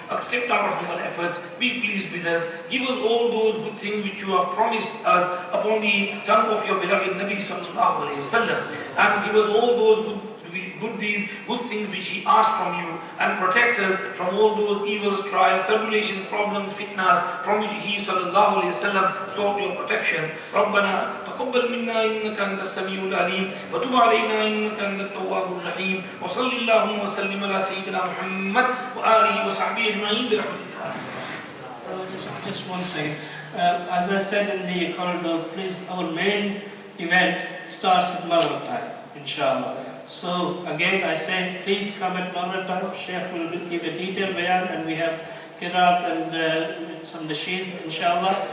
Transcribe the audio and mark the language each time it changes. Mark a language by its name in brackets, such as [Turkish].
[English] Accept our humble efforts, be pleased with us, give us all those good things which you have promised us upon the tongue of your beloved Nabi sallallahu alayhi wasallam, and give us all those good deeds, good things which he asked from you, and protect us from all those evils, trials, tribulations, problems, fitnas from which he sallallahu alayhi wasallam sought your protection. [Arabic] ربنا تقبل منا إنك أنت السميع العليم وتب علينا إنك أنت التواب الرحيم وصل اللهم وسلم على سيدنا محمد وآله وصحبه أجمعين برحمتك. [English] Just one second. As I said in the corridor, please, our main event starts at Maghrib time, inshallah. So again, I say, please come at Maghrib time. Sheikh will give a detailed bayan, and we have Qiraat and some nasheed, inshallah.